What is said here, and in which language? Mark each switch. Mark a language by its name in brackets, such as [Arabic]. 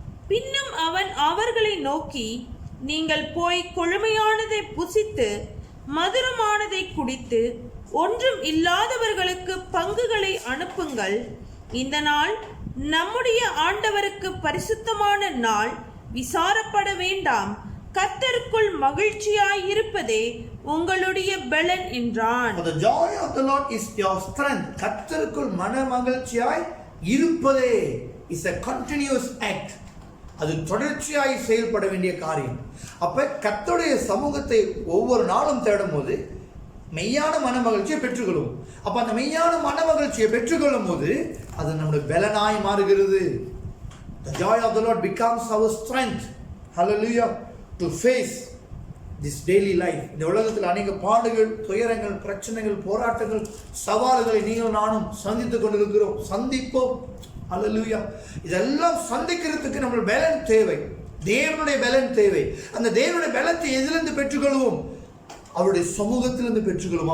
[Tamil] பின்னும் அவன் அவர்களை நோக்கி, நீங்கள் போய் கொழுமையானதை புசித்து மதுரமானதை குடித்து ஒன்றும் இல்லாதவர்களுக்கு பங்குகளை அனுப்புங்கள். இந்த நாள் நம்முடைய ஆண்டவருக்கு பரிசுத்தமான நாள், விசாரப்பட வேண்டாம். கர்த்தருக்குள் மகிழ்ச்சியாய் இருப்பதே உங்களுடைய பலன் என்றான். [English] The joy of the Lord is your strength. [Tamil] கர்த்தருக்குள் மனமகிழ்ச்சியாய் இருப்பதே [English] is a continuous act. [Tamil] அது தொடர்ச்சியாய் செயல்பட வேண்டிய காரியம். அப்ப கர்த்தருடைய சமூகத்தை ஒவ்வொரு நாளும் தேடும் போது மெய்யான மனமகிழ்ச்சியை பெற்றுக்கொள்ளும். அப்ப அந்த மெய்யான மனமகிழ்ச்சியை பெற்றுக்கொள்ளும் போது அது நம்முடைய பலனாய் மாறுகிறது. [English] The joy of the Lord becomes our strength. Hallelujah. To face this daily life. [Tamil] இந்த உலகத்தில் அநேக பாடுகள், துயரங்கள், பிரச்சனைகள், போராட்டங்கள், சவால்களை நீங்கள் நானும் சந்தித்துக் கொண்டிருக்கிறோம், சந்திப்போம். ஹல்லேலூயா. இதெல்லாம் சந்திக்கிறதுக்கு நம்ம பலன் தேவை, தேவனுடைய பலன் தேவை. அந்த தேவனுடைய பலத்தை எதிலிருந்து பெற்றுக்கொள்வோம்? அவருடைய சமூகத்திலிருந்து பெற்றுக்கொள்வோம்.